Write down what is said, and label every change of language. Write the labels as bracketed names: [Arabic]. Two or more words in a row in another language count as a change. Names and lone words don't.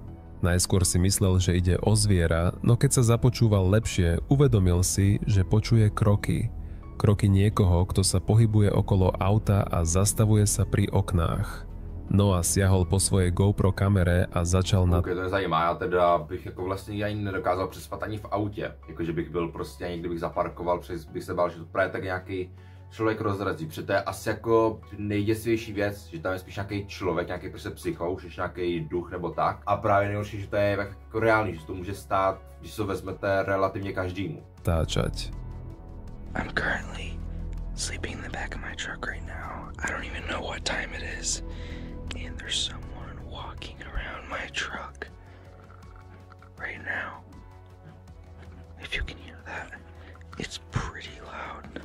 [Slovak] Najskôr si myslel, že ide o zviera, no keď sa započúval lepšie, uvedomil si, že počuje kroky. Kroky niekoho, kto sa pohybuje okolo auta a zastavuje sa pri oknách. Noah siahol po svojej GoPro kamere a začal na... [Czech] Okay, to mě zajímá, já teda bych jako vlastně ani nedokázal přespat ani v autě. Jakože bych byl prostě, ani kdybych zaparkoval, bych se bál, že to právě tak nějaký člověk rozrazí. Protože to je asi jako nejděsivější věc, že tam je spíš nějaký člověk, nějaký prostě psychou, že nějaký duch nebo tak. A právě nejhorší, že to je jako reálný, že to může stát, když se vezmete relativně každému. Táčať. [English] I'm currently sleeping in the back of my truck right now. I don't even know what time it is. And there's someone walking around my truck right now. If you can hear that, it's pretty loud.